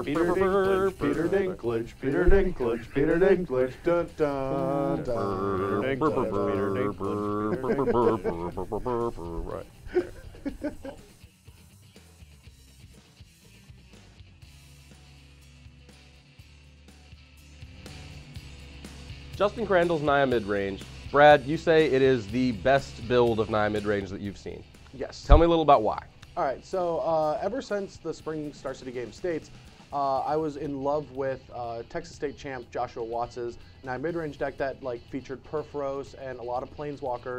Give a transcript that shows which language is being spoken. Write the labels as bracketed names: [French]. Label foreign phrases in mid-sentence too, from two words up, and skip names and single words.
[English] Peter burr, Dinklage, burr, Peter burr. Dinklage, Peter Dinklage, Peter Dinklage, dun dun dun. Right. Justin Crandall's Naya midrange. Brad, you say it is the best build of Naya midrange that you've seen. Yes. Tell me a little about why. All right, so ever since the spring Star City Game States, I was in love with Texas State champ Joshua Watts's Naya midrange deck that like featured Perforos and a lot of Planeswalkers.